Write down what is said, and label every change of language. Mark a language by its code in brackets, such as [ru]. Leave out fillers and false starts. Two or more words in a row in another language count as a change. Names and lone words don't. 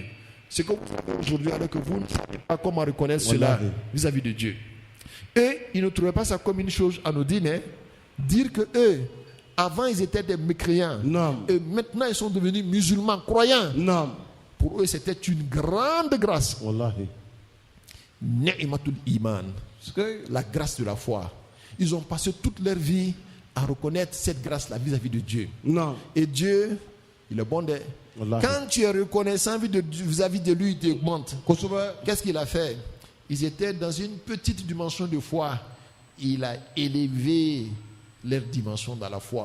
[fr] C'est comme vous savez aujourd'hui, alors que vous ne savez pas comment reconnaître cela Wallahi. vis-à-vis de Dieu. Et ils ne trouvaient pas ça comme une chose anodine. Hein. Dire que eux, avant ils étaient des mécréants. Non. Et maintenant ils sont devenus musulmans, croyants. Naam. Pour eux, c'était une grande grâce. Wallahi. [ar] نعمة الإيمان. [fr] Skay. La grâce de la foi. Ils ont passé toute leur vie à reconnaître cette grâce-là vis-à-vis de Dieu. Naam. Et Dieu, il est bon de... Wallahi. Quand tu es reconnaissant vis-à-vis de lui, il t'augmente. Kusuba. Qu'est-ce qu'il a fait? Ils étaient dans une petite dimension de foi. Il a élevé leur dimension dans la foi.